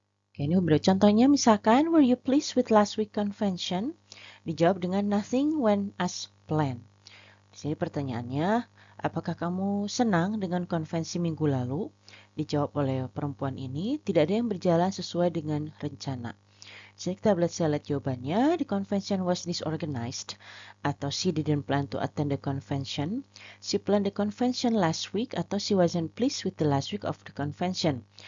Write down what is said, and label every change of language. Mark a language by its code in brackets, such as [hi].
[en] Oke, [id] ini beberapa contohnya, misalkan [en] were you pleased with last week convention? [id] Dijawab dengan [en] nothing went as planned. [id] Di sini pertanyaannya, apakah kamu senang dengan konvensi minggu lalu? Dijawab oleh perempuan ini, tidak ada yang berjalan sesuai dengan rencana. Jadi kita lihat jawabannya. [en] The convention was disorganized, atau she didn't plan to attend the convention. She planned the convention last week, atau she wasn't pleased with the last week of the convention.